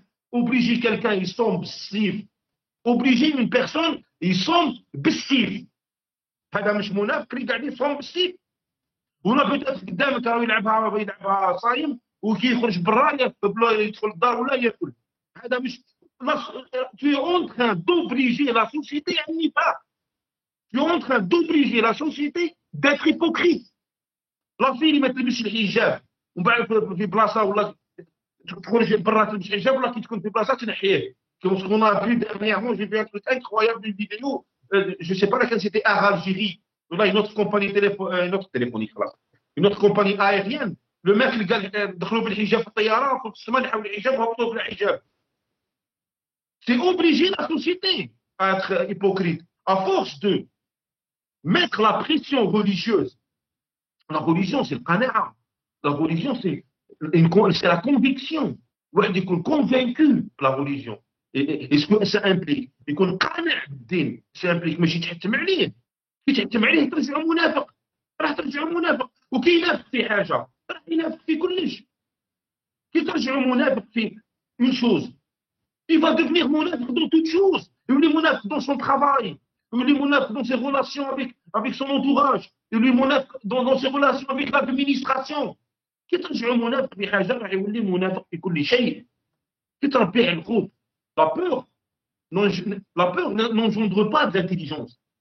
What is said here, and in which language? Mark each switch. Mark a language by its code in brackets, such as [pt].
[fr] Obliger quelqu'un, il semble passif. Obliger une personne, il semble passif. [ar] هذا مش منافق اللي قاعد يفهم بالسيف. ولا بيتقف قدامك راه يلعبها صايم وكي يخرج برا بلا يدخل الدار ولا ياكل. [fr] هذا مش tu es en train d'obliger la société à n'y pas. Tu es en train d'obliger la société d'être hypocrite. [ar] لا في اللي ما تلبسش الحجاب ومن بعد في بلاصه ولا تخرج برا تلبس حجاب ولا كي تكون في بلاصه تنحيه. [fr] Comme ce qu'on a vu dernièrement, j'ai vu un truc incroyable, une vidéo, je ne sais pas laquelle c'était, à Algérie. Là, une autre compagnie téléphonique, une autre compagnie aérienne. [ar] Le mec, le gars, دخلوا بالحجاب في الطياره في السماء نحاول الحجاب وهبطوا بالحجاب. [fr] C'est obliger la société à être hypocrite. À force de mettre la pression religieuse. La religion, c'est le qana'a. La religion, c'est la conviction. واحد يكون convaincu la religion. Et ce que ça implique يكون قانع بالدين. [ar] Ça implique ماشي تحتم عليه. كي تحتم عليه ترجعه منافق. راح ترجعه منافق. وكي ينافق في حاجه راح ينافق في كلش. [fr] كي ترجعه منافق في une chose, il va devenir monafque dans toute chose. Il est monafque dans son travail. Il est monafque dans ses relations avec son entourage. Il est monafque dans ses relations avec l'administration. [ar] كي ترجعوا منافق في حاجه راح يولي منافق في كل شيء. كي تربيه الخوف. [fr] La peur n'engendre pas d'intelligence.